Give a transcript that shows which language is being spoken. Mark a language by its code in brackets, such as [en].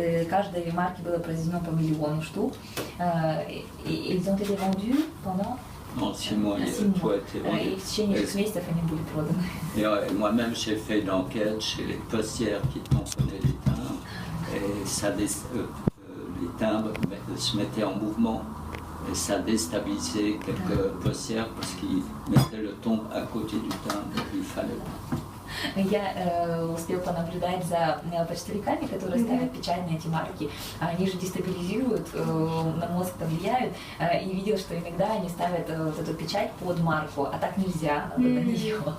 [ru] Каждой марке было произведено по 1 миллиону штук. И [fr] ils ont été vendus pendant En 6 mois, tout a été vendu. [ru] И в течение 6 месяцев они были проданы. [fr] Et moi-même, j'ai fait une enquête chez les postières qui tamponnaient les timbres. Et ça, les timbres se mettaient en mouvement. Et ça déstabilisait quelques postières parce qu'ils mettaient le tombe à côté du timbre. Il fallait pas. [ru] Я успел понаблюдать за почтовиками, которые ставят печать на эти марки. Они же дестабилизируют, на мозг повлияют. И видел, что иногда они ставят вот эту печать под марку, а так нельзя, надо на нее.